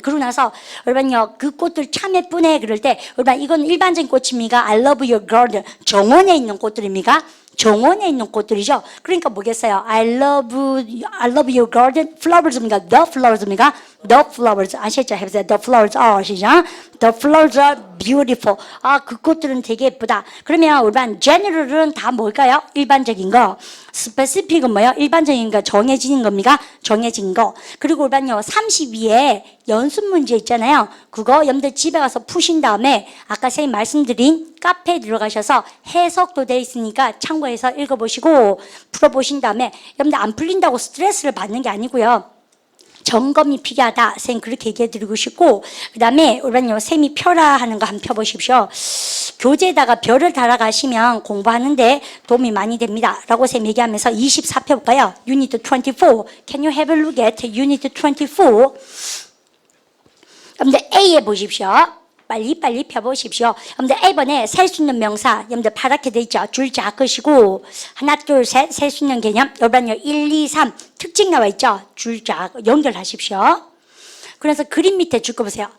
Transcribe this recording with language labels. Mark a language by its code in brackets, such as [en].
[ko] 그러고 나서 여러분요 그 꽃들 참 예쁘네 그럴 때 여러분 이건 일반적인 꽃입니까? [en] I love your garden. [ko] 정원에 있는 꽃들입니까? 정원에 있는 꽃들이죠. 그러니까 뭐겠어요? [en] I love your garden. [ko] flowers입니까? The flowers입니까? The flowers. 아시죠? 해보세요. [en] The flowers are 시작. The flowers are beautiful. [ko] 그 꽃들은 되게 예쁘다. 그러면 우리반 general은 다 뭘까요? 일반적인 거. specific은 뭐예요? 일반적인 거 정해진 겁니까? 정해진 거. 그리고 우리반요 32에 연습 문제 있잖아요. 그거 여러분들 집에 가서 푸신 다음에 아까 선생님 말씀드린 카페에 들어가셔서 해석도 돼 있으니까 참고해서 읽어보시고 풀어보신 다음에 여러분들 안 풀린다고 스트레스를 받는 게 아니고요. 점검이 필요하다. 선생님 그렇게 얘기해드리고 싶고 그 다음에 우리는요 쌤이 펴라 하는 거 한번 펴보십시오. 교재에다가 별을 달아가시면 공부하는데 도움이 많이 됩니다. 라고 쌤 얘기하면서 24 펴볼까요? [en] Unit 24. Can you have a look at Unit 24? [ko] 여러분들 A에 보십시오. 빨리 펴보십시오. 여러분들 A번에 셀 수 있는 명사 여러분들 파랗게 돼 있죠. 줄 작으시고 하나 둘 셋 셀 수 있는 개념 여러분요 1, 2, 3 특징 나와 있죠. 줄 작 연결하십시오. 그래서 그림 밑에 줄 거 보세요.